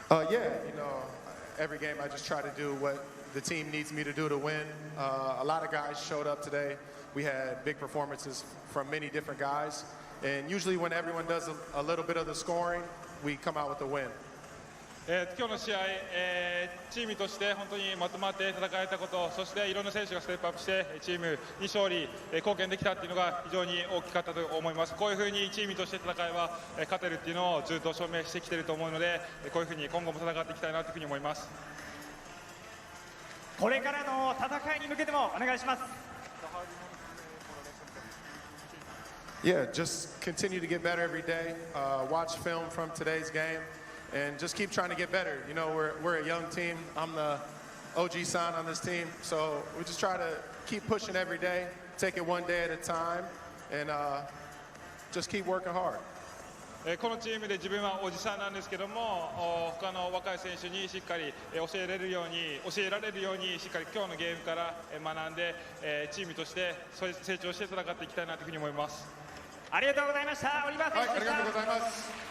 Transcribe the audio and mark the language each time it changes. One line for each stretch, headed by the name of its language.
English: Yeah, you know, every game I just try to do what the team needs me to do to win. A lot of guys showed up today. We had big performances from many different guys. And usually when everyone does a little bit of the scoring, we come out with a win.
Japanese: 今日の試合、チームとして本当にまとまって戦えたこと、そしていろんな選手がステップアップしてチームに勝利、貢献できたっていうのが非常に大きかったと思います。こういうふうにチームとして戦いは勝てるっていうのをずっと証明してきていると思うので、こういうふうに今後も戦っていきたいなというふうに思います。これからの戦いに向けてもお願いします。
English: Yeah, just continue to get better every day. Watch film from today's game. And just keep trying to get better. You know, we're a young team. I'm the OG son on this team. So we just try to keep pushing every day, take it one day at a time, and just keep working hard.
Japanese: このチームで自分はおじさんなんですけども、他の若い選手にしっかり教えられるようにしっかり今日のゲームから学んで、チームとして成長して戦っていきたいなというふうに思います。ありがとうございました。オリバー選手でした。はい、ありがとうございます。